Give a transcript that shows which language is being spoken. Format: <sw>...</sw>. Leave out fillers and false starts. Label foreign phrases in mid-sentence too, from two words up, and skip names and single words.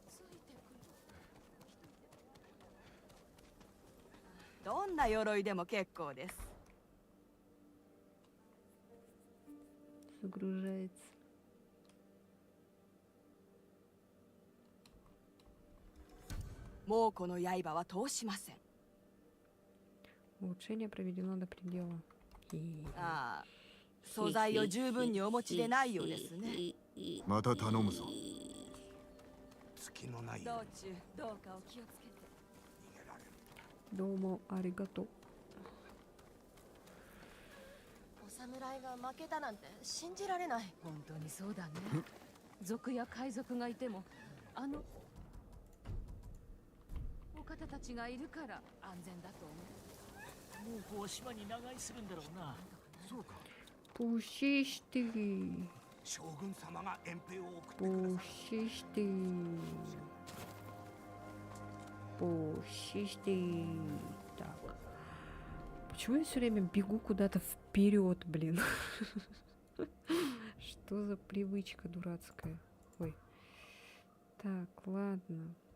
<ja>どんな鎧でも結構です。</ja> <ru>Загружается.</ru> <ja>猛虎の刃は通しません。</ja> <ru>Улучшение проведено до предела.</ru> <ja>ああ、素材を十分にお持ちでないようですね。また頼むぞ。隙のない道中どうかお気をつけて。どうもありがとう. お侍が負けたなんて信じられない。本当にそうだね。族や海賊がいてもあのお方たちがいるから安全だと思う。猛虎は島に長居するんだろうな。そうか。</ja> <ru>Пушисты.</ru> <ja>将軍様が遠征を送ってくださる。</ja> <ru>Пушисты. Пушисты. Так. Почему я все время бегу куда-то вперед, блин? Что за привычка дурацкая? Ой. Так, ладно.</ru>